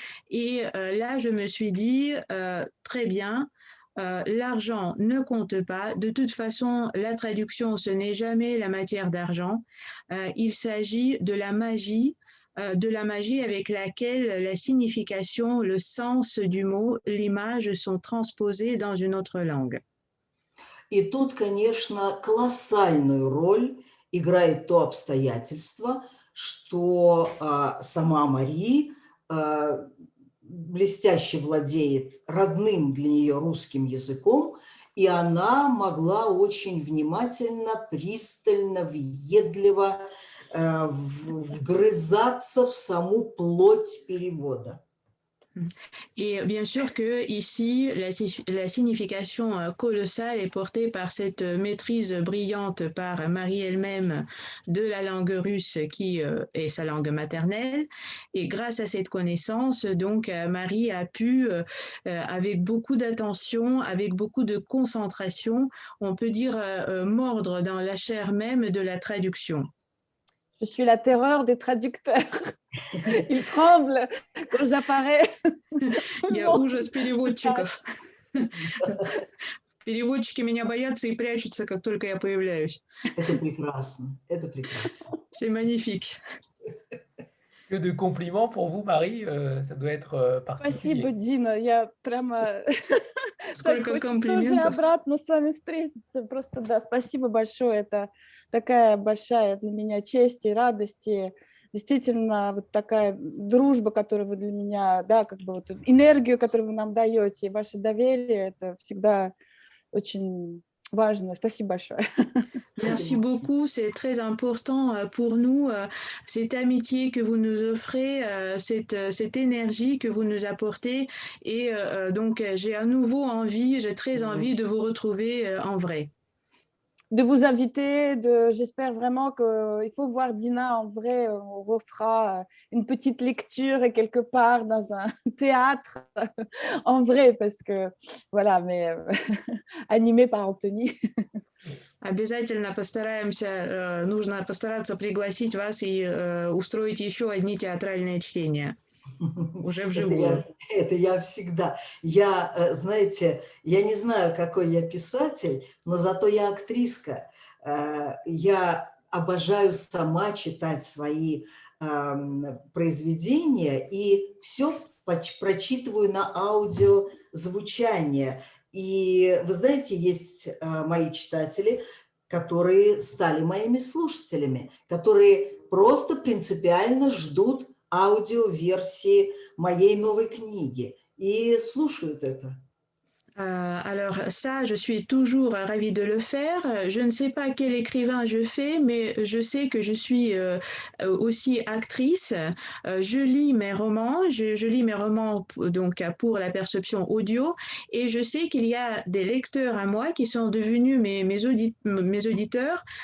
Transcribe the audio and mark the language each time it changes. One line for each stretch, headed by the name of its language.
French: Et là, je me suis dit, très bien, l'argent ne compte pas. De toute façon, la traduction, ce n'est jamais la matière d'argent. Il s'agit de la magie avec laquelle la signification, le sens du mot, l'image sont transposés dans une autre langue.
Russian: И тут, конечно, колоссальную роль играет то обстоятельство, что сама Мари блестяще владеет родным для нее русским языком, и она могла очень внимательно, пристально, въедливо вгрызаться в саму плоть перевода.
French: Et bien sûr que ici, la signification colossale est portée par cette maîtrise brillante par Marie elle-même de la langue russe qui est sa langue maternelle. Et grâce à cette connaissance, donc Marie a pu, avec beaucoup d'attention, avec beaucoup de concentration, on peut dire mordre dans la chair même de la traduction. Je suis la terreur des traducteurs. Ils tremblent quand j'apparais.
Russian: Я ужас переводчиков. Переводчики меня боятся и прячутся, как только я появляюсь. Это прекрасно, это прекрасно.
French: C'est magnifique. Que de compliments pour vous, Marie, ça doit être particulier.
Russian: Спасибо, Дина, я прямо... Сколько комплиментов. Тоже обратно с вами встретиться. Просто, да, спасибо большое. Это такая большая для меня честь и радость. И действительно, вот такая дружба, которую вы для меня, да, как бы вот энергию, которую
French: vous
Russian: нам даете, и ваше доверие, это всегда очень важно. Спасибо большое.
French: Merci beaucoup, c'est très important pour nous, cette amitié que vous nous offrez, cette énergie que vous nous apportez, et donc j'ai à nouveau envie, j'ai très envie de vous retrouver en vrai. De vous inviter, j'espère vraiment qu'il faut voir Dina en vrai, on refera une petite lecture quelque part dans un théâtre en vrai, parce que voilà, mais animé par Anthony.
Russian: Обязательно постараемся, нужно постараться пригласить вас и устроить еще одни театральные чтения. Уже вживую. Это я всегда. Я, знаете, я не знаю, какой я писатель, но зато я актриска. Я обожаю сама читать свои произведения и все прочитываю на аудиозвучание. И вы знаете, есть мои читатели, которые стали моими слушателями, которые просто принципиально ждут аудиоверсии моей новой книги и слушают это.
French: Alors ça, je suis toujours ravie de le faire. Je ne sais pas quel écrivain je fais, mais je sais que je suis aussi actrice. Je lis mes romans, je lis mes romans donc pour la perception audio, et je sais qu'il y a des lecteurs à moi qui sont devenus mes auditeurs.